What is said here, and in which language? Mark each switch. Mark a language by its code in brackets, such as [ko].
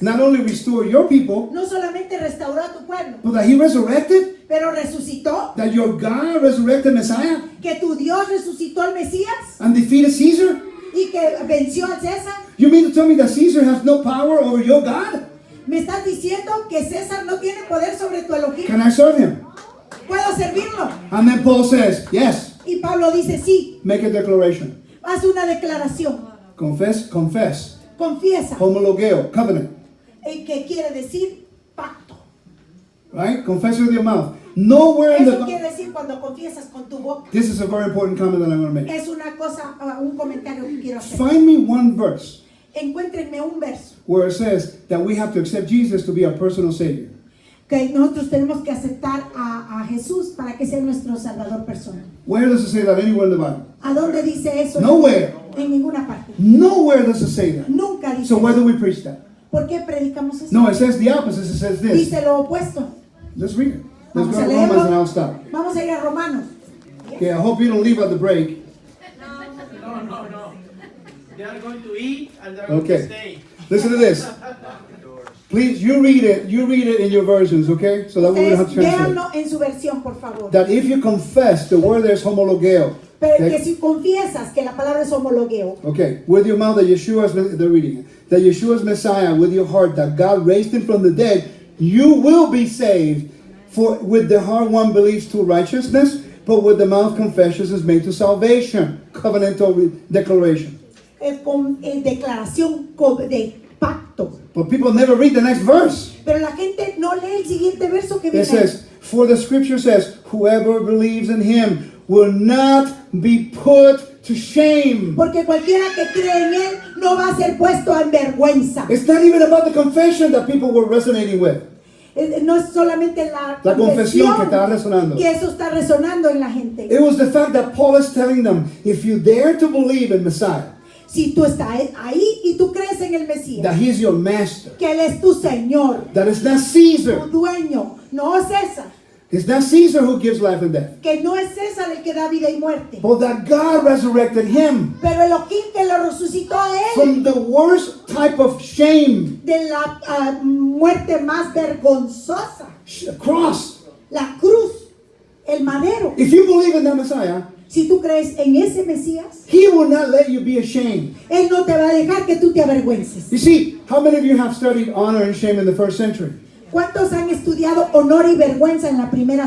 [en] not only restored your people, [es] no solamente restauró a tu pueblo, [en] but that he resurrected, [es] pero resucitó, [en] that your God resurrected Messiah [es] que tu Dios resucitó al Mesías [en] and defeated Caesar? [es] y que venció al César. [en] You mean to tell me that Caesar has no power over your God? [es] Me estás diciendo que César no tiene poder sobre tu Elohim. [en] Can I serve him? [es] ¿Puedo servirlo? [en] And then Paul says, yes, [es] Y Pablo dice, sí, [en] make a declaration. [es] haz una declaración, [en] Confess, [es] confiesa, [en] homologeo, covenant, [es] que quiere decir pacto. [en] right? Confess with your mouth. Nowhere in [es] Eso [en] the... [es] quiere decir cuando confiesas con tu boca. [en] This is a very important comment that I'm going to make. [es] Es una cosa, un comentario que quiero hacer. [en] Find me one verse [es] Encuéntrenme un verso [en] where it says that we have to accept Jesus to be our personal Savior. [es] que nosotros tenemos que aceptar a Jesús para que sea nuestro Salvador personal. [en] Where does it say that anywhere in the Bible? [es] ¿A dónde dice eso? [en] Nowhere. [es] En ninguna parte. [en] Nowhere does it say that. [es] Nunca dice [en] So why [es] eso. [en] do we preach that? [es] ¿Por qué predicamos eso? [en] No, it says the opposite. It says this. [es] Dice lo opuesto. [en] Let's read it. Let's [es] Vamos [en] go [es] a [en] to Romans and I'll [es] leerlo. [en] stop. [es] Vamos a ir a Romanos. [en] Okay, I hope you don't leave at the break. [es] No. [en] They are going to eat and they're going Okay. to stay. Listen to this. Please, you read it in your versions, okay? So that we don't have to translate. [es] Véanlo en su versión, por favor. [en] That if you confess, the word there is homologeo. [es] Pero que [en] Okay? [es] si confiesas que la palabra es homologueo, [en] Okay, with your mouth that Yeshua is, they're reading it, that Yeshua is Messiah, with your heart that God raised him from the dead, you will be saved. For with the heart one believes to righteousness, but with the mouth confession is made to salvation. Covenantal declaration. [es] con declaración de pacto. [en] But people never read the next verse. [es] Pero la gente no lee el siguiente verso que [en] It [es] viene. [en] says, for the scripture says, whoever believes in him will not be put to shame. [es] Porque cualquiera que cree en él no va a ser puesto en vergüenza. [en] It's not even about the confession that people were resonating with. [es] No es solamente la confesión que está resonando. que eso está resonando en la gente. [en] It was the fact that Paul is telling them, if you dare to believe in Messiah, [es] Si tú estás ahí y tú crees en el Mesías, [en] that he's your master, [es] que él es tu Señor, [en] that it's not [es] tu [en] Caesar. [es] dueño, no César, [en] It's not Caesar who gives life and death, [es] que no es César el que da vida y muerte, [en] but that God resurrected him [es] pero Elohim que lo resucitó a él [en] from the worst type of shame, [es] de la muerte más vergonzosa, [en] cross. [es] la cruz, el madero. [en] If you believe in that Messiah, [es] Si tú crees en ese Mesías, [en] he will not let you be ashamed. [es] él no te va a dejar que tú te avergüences. [en] You see, how many of you have studied honor and shame in the first century? [es] ¿Cuántos han estudiado honor y vergüenza en la primera